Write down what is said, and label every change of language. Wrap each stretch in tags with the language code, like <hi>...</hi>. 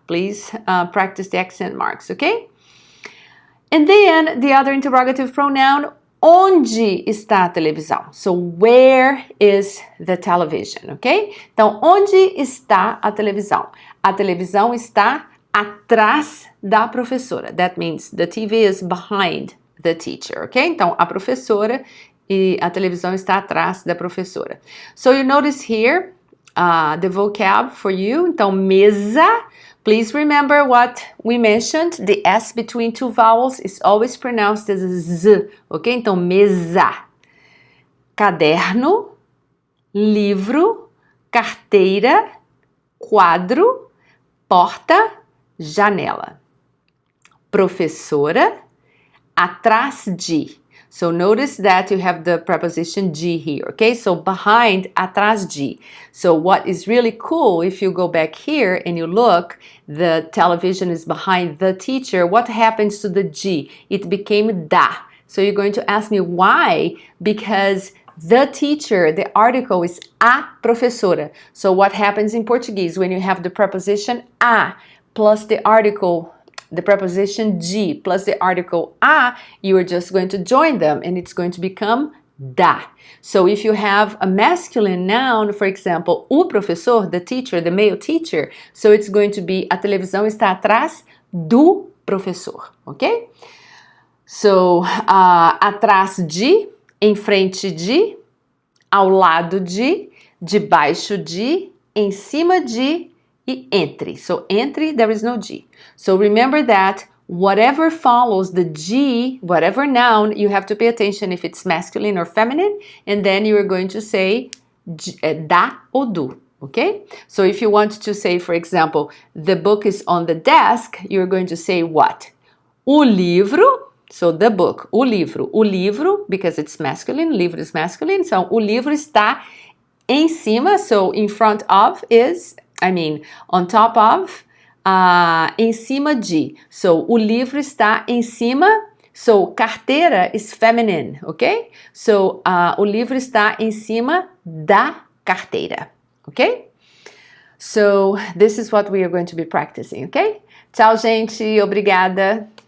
<en>Please practice the accent marks, okay? And then the other interrogative pronoun,</en> <pt>onde está a televisão?</pt> <en>So, where is the television, ok?</en> <pt>Então, onde está a televisão? A televisão está atrás da professora.</pt> <en>That means the TV is behind the teacher, ok?</en> <pt>Então, a professora e a televisão está atrás da professora.</pt> <en>So, you notice here the vocab for you.</en> <pt>Então, mesa.</pt> <en>Please remember what we mentioned. The S between two vowels is always pronounced as a Z, ok?</en> <pt>Então, mesa. Caderno, livro, carteira, quadro, porta, janela. Professora, atrás de.</pt> <en>So notice that you have the preposition de here, okay? So behind, atrás de. So what is really cool, if you go back here and you look, the television is behind the teacher. What happens to the de? It became da. So you're going to ask me why? Because the teacher, the article is a professora. So what happens in Portuguese when you have the preposition a plus the article, the preposition de plus the article a, you are just going to join them and it's going to become da. So if you have a masculine noun, for example, o professor, the teacher, the male teacher, so it's going to be</en> <pt>a televisão está atrás do professor,</pt> <en>ok?</en> <pt>So, atrás de, em frente de, ao lado de, debaixo de, em cima de, e entre.</pt> <en>So, entre, there is no G. So, remember that whatever follows the G, whatever noun, you have to pay attention if it's masculine or feminine, and then you are going to say da ou do, okay? So, if you want to say, for example, the book is on the desk, you're going to say what? O livro, so the book, o livro, because it's masculine, livro is masculine, so</en> <pt>o livro está em cima,</pt> <en>so in front of is, on top of, em cima de.</en> <pt>So, o livro está em cima. So, carteira is feminine, ok? So, o livro está em cima da carteira, ok?</pt> <en>So this is what we are going to be practicing, okay?</en> <pt>Tchau, gente. Obrigada.</pt>